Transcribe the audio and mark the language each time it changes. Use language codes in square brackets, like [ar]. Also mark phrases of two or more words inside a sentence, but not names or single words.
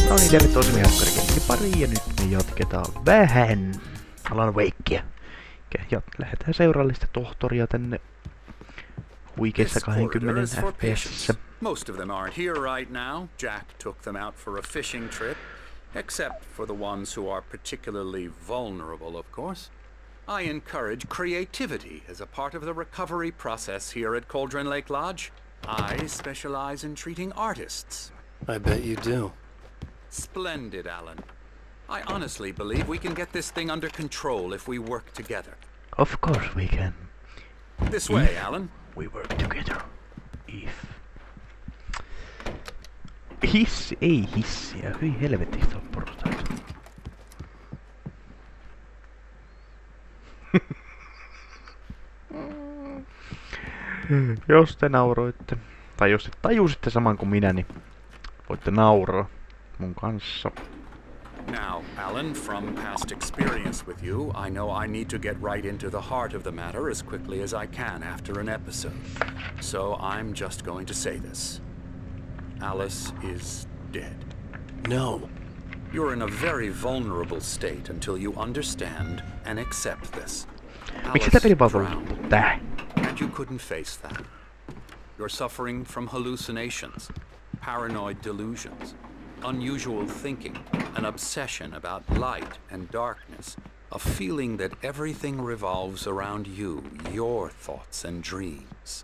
[fi] Tervetuloa SemiHardcoreGamingin pariin ja nyt me jatketaan vähän Alan Wakea. Ja lähdetään seurallista tohtoria tänne huikeissa 20 FPS. [en] Most of them aren't here right now. Jack took them out for a fishing trip. Except for the ones who are particularly vulnerable, of course. I encourage creativity as a part of the recovery process here at Cauldron Lake Lodge. I specialize in treating artists. I bet you do. Splendid, Alan. I honestly believe we can get this thing under control if we work together. Of course we can. This way, Alan. We work together. If. [fi] Hissi, ei hissiä. Hyi helvetistä on portaita. Jos te nauroitte, tai jos te tajusitte saman kuin minä, niin voitte nauraa mun kanssa. [en] Now, Alan, from past experience with you, I know I need to get right into the heart of the matter as quickly as I can after an episode. So I'm just going to say this. Alice is dead. No. You're in a very vulnerable state until you understand and accept this. [fi] Miksi tämä peli vaan vulnerable? Tää? [en] And you couldn't face that. You're suffering from hallucinations, paranoid delusions, unusual thinking, an obsession about light and darkness, a feeling that everything revolves around you, your thoughts and dreams.